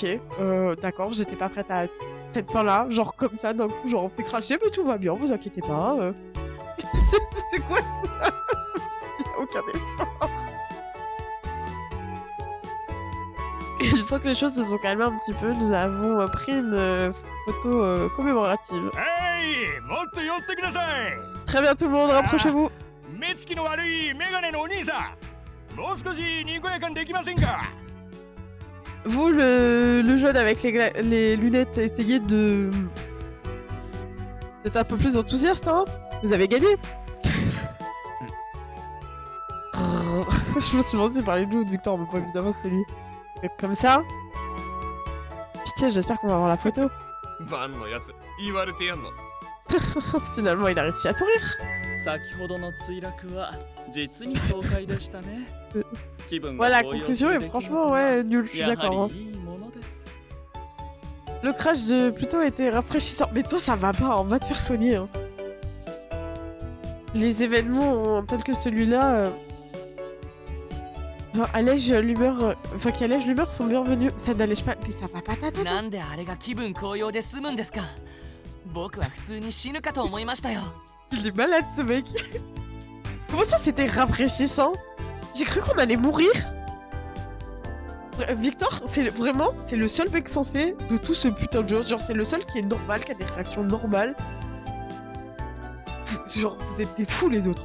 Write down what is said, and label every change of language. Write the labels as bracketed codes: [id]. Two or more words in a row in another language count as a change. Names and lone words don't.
[fr] D'accord, j'étais pas prête à cette fin-là. Genre comme ça, d'un coup, genre on s'est craché, mais tout va bien, vous inquiétez pas. C'est quoi ça? Il n'y a aucun effort. Et une fois que les choses se sont calmées un petit peu, nous avons pris une photo commémorative. [ja] Hey もっと寄ってください [fr] Très bien tout le monde, rapprochez-vous. [ja] 目つきの悪いメガネのお兄さんもう少しにこやかにできませんか [fr] Vous, le jeune avec les lunettes, essayez de... d'être un peu plus enthousiaste, hein. Vous avez gagné. Je me suis demandé si parlait de nous ou de Victor, mais pas évidemment c'était lui. Comme ça. Pitié, j'espère qu'on va avoir la photo. [ja] バンのやつ言われてやんの [fr] Finalement, il a réussi à sourire. [ja] 先ほどの墜落は実に爽快でしたね。気分 [fr] Voilà, [ja] が高揚 [fr] conclusion [ja] する [fr] est [ja] 出来事 [fr] franchement, [ja] は [fr] ouais, nul, je suis [ja] や [fr] d'accord. [ja] は [fr] Hein. [ja] りいいものです。 [fr] Le crash de Pluto était rafraîchissant. Mais toi, ça va pas, on va te faire soigner. Hein. Les événements tels que celui-là... Enfin, allège l'humeur... Enfin, qui allège l'humeur sont bienvenus. Ça n'allège pas... Mais ça va pas ta tête. [ja] なんであれが気分高揚で済むんですか僕は普通に死ぬかと思いましたよ [fr] Il est malade, ce mec. Comment ça, c'était rafraîchissant? J'ai cru qu'on allait mourir. Victor, c'est le seul mec sensé de tout ce putain de jeu. Genre, c'est le seul qui est normal, qui a des réactions normales. Vous êtes des fous, les autres.